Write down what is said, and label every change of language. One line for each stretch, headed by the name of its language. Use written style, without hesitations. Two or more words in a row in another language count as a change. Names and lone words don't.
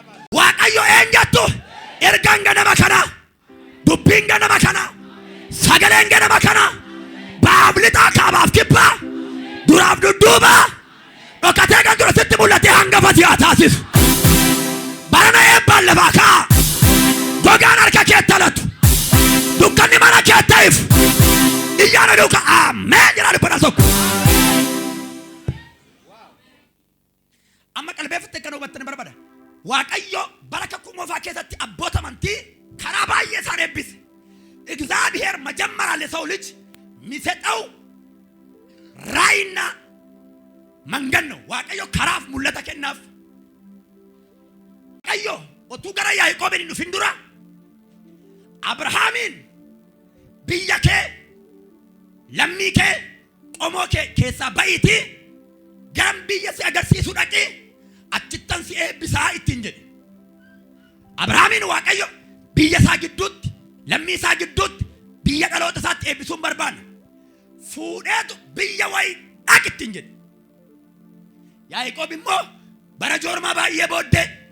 Oromo: waaqayyo eenyattu ergaan ganama kana dubbiin ganama kana sagaleen ganama kana baablitaa kaabaaf kibbaa duraaf dudduuba dhokatee kan dura sitti mul'atee hangafa si'aa taasisu barana eebbaan lafaa kaa gogaan harka keetti alatu dukkanni mana keetti ifu iyyaana duuka ameen jedhaa dubbata tokko amma qalbeeffatte kan hubattanii barbaada waaqayyo baraka kumoofaa keessatti abboota amantii karaa baay'ee isaan eebbise
Amharic: እግዚአብሔር መጀመሪያ ለሰው ልጅ የሚሰጠው ራዕይና መንገድ ነው
Oromo: waaqayyo karaaf mul'ata kennaaf waaqayyo otuu gara yaaqoobiin dhufin dura abrahaamiin biyya kee lammii kee qomoo kee keessaa ba'iitii garam biyya si agarsiisu dhaqii achittan si eebbisaa ittiin jedhe abrahaamiin waaqayyo biyya isaa gidduutti lammii isaa gidduutti biyya dhaloota isaatti eebbisuun barbaanna fuudheetu biyya wayii dhaq ittiin jedhe yaaqoob immoo bara joormaa baay'ee booddee